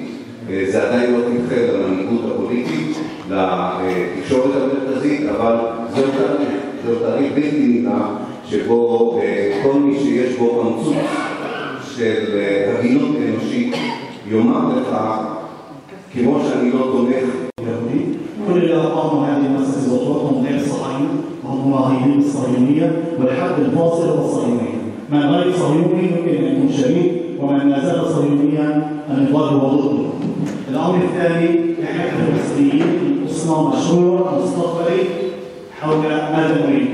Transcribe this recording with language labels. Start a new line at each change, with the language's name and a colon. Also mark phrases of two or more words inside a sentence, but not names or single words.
Hebrew: זה עדיין לא תמחה למנהיגות הפוליטית, לתקשורת המרכזית, אבל זהו תהליך בלתי נמנע שבו כל מי שיש בו קמצוץ של הגינות אנושית יאמר לך, כמו שאני לא תומך.
Arabic: كل اللي أقاموا هذه المؤسسة وهم غير صهاينة وهم مراهنين الصهيونية والحد الفاصل هو الصهيونية. من غير صهيوني يمكن أن يكون شريك ومن ما زال صهيونيا النضال هو ضده. الأمر الثاني نحن كمسلمين أصنع مشروع مستقبلي حول ماذا نريد.